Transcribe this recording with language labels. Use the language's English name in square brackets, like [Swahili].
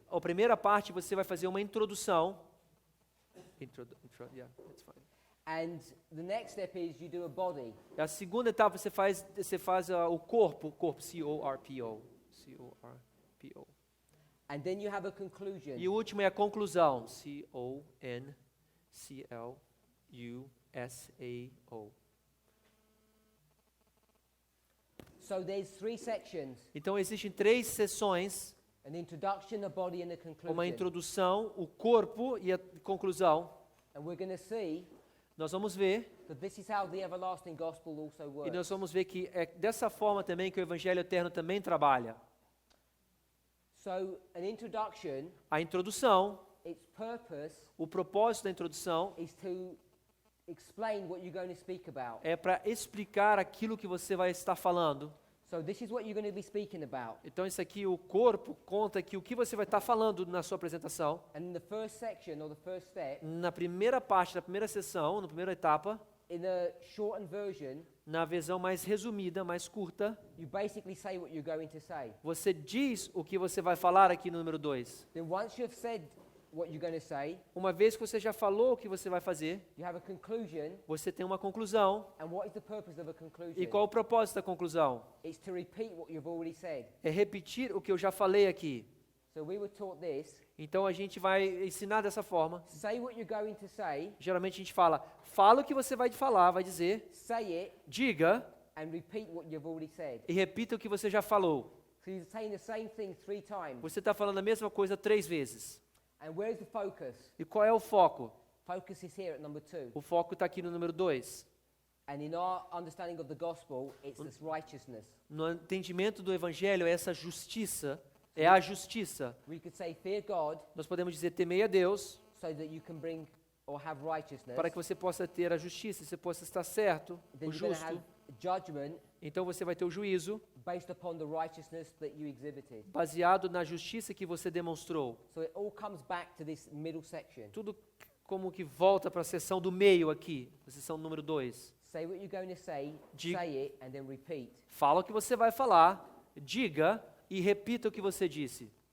[Portuguese] A primeira parte você vai fazer uma introdução. [English] Yeah, that's fine. And the next step is you do a body. [Portuguese] A segunda etapa você faz o corpo, C-O-R-P-O. C-O-R-P-O. [English] And then you have a conclusion. [Portuguese] E o último é a conclusão, C-O-N-C-L-U-S-A-O. [English] So there's 3 sections: [Portuguese] Então existem 3 seções: [English] an introduction, a body, and a [Portuguese] uma [English] conclusion. [Portuguese] introdução, o corpo e a conclusão. [English] And we're going to see [Portuguese] Nós vamos ver, [English] that this is how the everlasting gospel also [Portuguese] e [English] works. [Portuguese] nós vamos ver que é dessa forma também que o Evangelho Eterno também trabalha. [English] So an introduction, [Portuguese] A introdução, [English] its purpose [Portuguese] o propósito da introdução [English] is to explain what you're going to speak about. [Portuguese] é para explicar aquilo que você vai estar falando. [English] So this is what you're going to be speaking about. [Portuguese] Então isso aqui, o corpo conta aqui o que você vai estar falando na sua apresentação. [English] And in the first section or the first step, [Portuguese] Na primeira parte da primeira sessão, na primeira etapa, [English] in the shortened version, [Portuguese] na versão mais resumida, mais curta, [English] you basically say what you're going to say. [Portuguese] você diz o que você vai falar aqui no número 2. [English] Then once you've said what you're going to say, [Portuguese] Uma vez que você já falou o que você vai fazer, [English] you have a conclusion. [Portuguese] você tem uma conclusão. [English] And what is the purpose of a conclusion? [Portuguese] E qual o propósito da conclusão? [English] It's to repeat what you've already said. [Portuguese] É repetir o que eu já falei aqui. [English] So we were taught this. [Portuguese] Então a gente vai ensinar dessa forma. [English] Say what you're going to say, [Portuguese] Geralmente a gente fala o que você vai falar, vai dizer, [English] say it, [Portuguese] diga [English] and repeat what you've already said. [Portuguese] e repita o que você já falou. [English] So you're saying the same thing 3 times. [Portuguese] Você está falando a mesma coisa 3 vezes. [English] And where's the focus? [Portuguese] E qual é o foco? [English] Focus is here at number 2. [Portuguese] O foco está aqui no número 2. [English] And in our understanding of the gospel, it's this righteousness. [Portuguese] No entendimento do Evangelho, essa justiça é a justiça. [English] We could say, fear God, [Portuguese] Nós podemos dizer, temei a Deus, [English] so that you can bring or have righteousness. [Portuguese] para que você possa ter a justiça, você possa estar certo, [English] Then [Portuguese] o [English] you're going to [Portuguese] justo. [English] have judgment [Portuguese] Então você vai ter o juízo [English] based upon the righteousness that you exhibited. [Portuguese] baseado na justiça que você demonstrou. [English] So it all comes back to this middle section. [Portuguese] Tudo como que volta para a seção do meio aqui, a seção número 2. [English] Say what you're going to say it, and then repeat. [Portuguese] Fala o que você vai falar, diga e repita o que você disse.